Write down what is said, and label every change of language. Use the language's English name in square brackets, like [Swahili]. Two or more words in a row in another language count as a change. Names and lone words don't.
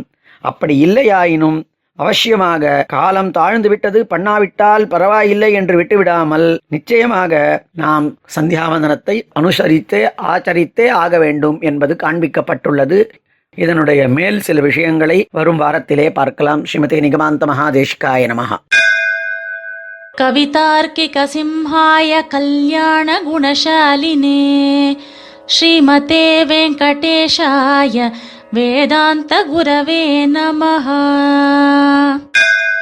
[Tamil] அப்படி இல்லையாயினும் அவசியமாக காலம் தாழ்ந்து விட்டது, பண்ணாவிட்டால் பரவாயில்லை என்று விட்டுவிடாமல் நிச்சயமாக நாம் சந்தியாவந்தனத்தை அனுசரித்தே ஆச்சரித்தே ஆக வேண்டும் என்பது காண்பிக்கப்பட்டுள்ளது. இதனுடைய மேல் சில விஷயங்களை வரும் வாரத்திலே பார்க்கலாம். [Sanskrit] श्रीमते निगमान्त महादेशिकाय नमः. कवितार्किक सिंहाय कल्याण गुणशालिने श्रीमते वेङ्कटेशाय वेदान्त गुरवे नमः.